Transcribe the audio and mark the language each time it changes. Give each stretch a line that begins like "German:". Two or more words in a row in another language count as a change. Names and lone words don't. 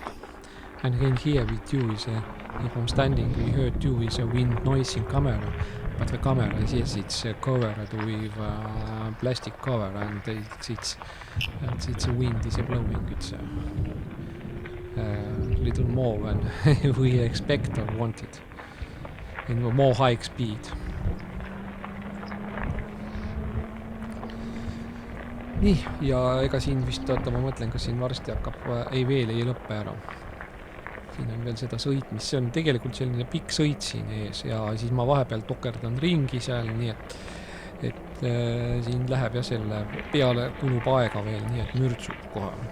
English: And again here with you is if I'm standing, we heard you is a wind noise in camera, but the camera is, yes, it's covered with plastic cover, and it's a wind is blowing. It's a little more than we expect or wanted, in more high speed.
Estonian: Nii, ja ega siin vist, ma mõtlen, kas siin varsti hakkab, veel ei lõppe ära. Siin on veel seda sõitmist, see on tegelikult selline pikk sõit siin ees, ja siis ma vahepeal tokerdan ringi seal, nii et siin läheb ja selle peale kulub aega veel, nii et mürtsub kohe.